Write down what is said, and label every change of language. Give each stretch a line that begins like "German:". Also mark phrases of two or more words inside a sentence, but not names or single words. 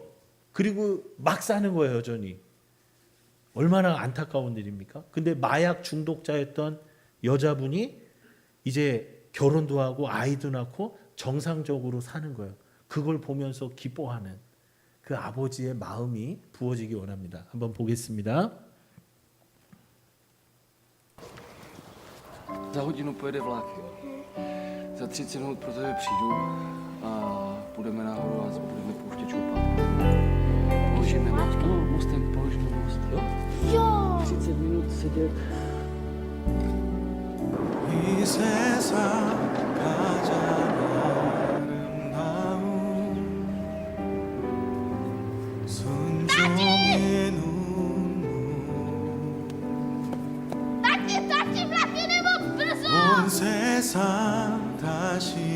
Korean: 그리고 막 사는 거예요, 여전히. 얼마나 안타까운 일입니까? 근데 마약 중독자였던 여자분이 이제 결혼도 하고 아이도 낳고 정상적으로 사는 거예요. 그걸 보면서 기뻐하는 그 아버지의 마음이 부어지기 원합니다. 한번 보겠습니다.
Czech: Za hodinu pojede vlak, jo. Za 30 minut pro tebe přijdu a půjdeme nahoru a budeme pouštět šoupat. Položíme most, no, mostem položíme most, jo? Jo! 30 minut sedět.
Korean: 이 세상 가장 아름다운 순종의 눈물 온 세상 다시